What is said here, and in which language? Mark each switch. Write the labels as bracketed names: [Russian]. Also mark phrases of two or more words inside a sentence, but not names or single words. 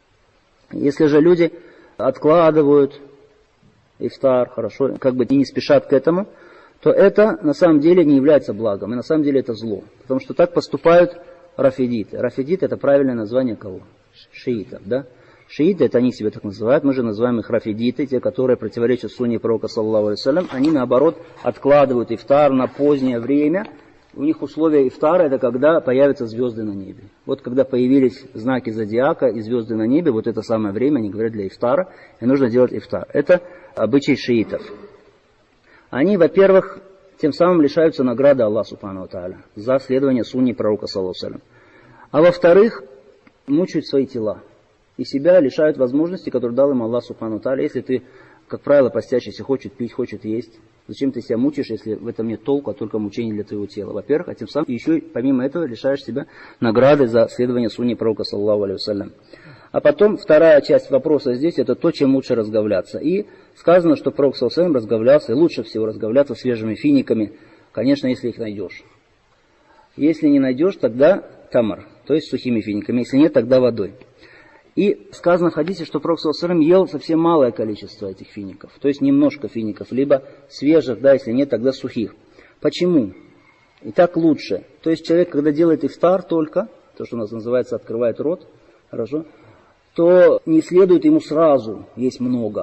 [Russian] Если же люди откладывают ифтар, хорошо, как бы и не спешат к этому, то это на самом деле не является благом, и на самом деле это зло. Потому что так поступают рафидиты. Рафидиты — это правильное название кого? Шиитов, да? Шииты, это они себя так называют, мы же называем их рафидиты, те, которые противоречат сунне Пророка [Arabic] صلى الله عليه وسلم, [Russian] они наоборот откладывают ифтар на позднее время. У них условия ифтара — это когда появятся звезды на небе. Вот когда появились знаки зодиака и звезды на небе, вот это самое время, они говорят, для ифтара, и нужно делать ифтар. Это обычай шиитов. Они, во-первых, тем самым лишаются награды Аллаха [Arabic] سبحانه وتعالى [Russian] за следование сунне Пророка [Arabic] صلى الله عليه وسلم. [Russian] А во-вторых, мучают свои тела. И себя лишают возможности, которые дал им Аллах [Arabic] سبحانه وتعالى. [Russian] Если ты, как правило, постящийся, хочет пить, хочет есть, зачем ты себя мучаешь, если в этом нет толку, а только мучение для твоего тела? Во-первых, а тем самым еще помимо этого лишаешь себя награды за следование сунне Пророка [Arabic] صلى الله عليه وسلم. [Russian] А потом вторая часть вопроса здесь — это то, чем лучше разговляться. И сказано, что Пророк [Arabic] صلى الله عليه وسلم [Russian] разговлялся, и лучше всего разговляться свежими финиками, конечно, если их найдешь. Если не найдешь, тогда тамар, то есть сухими финиками. Если нет, тогда водой. И сказано в хадисе, что Пророк [Arabic] صلى الله عليه وسلم [Russian] ел совсем малое количество этих фиников. То есть немножко фиников, либо свежих, да, если нет, тогда сухих. Почему? И так лучше. То есть человек, когда делает ифтар только, то, что у нас называется открывает рот, хорошо, то не следует ему сразу есть много.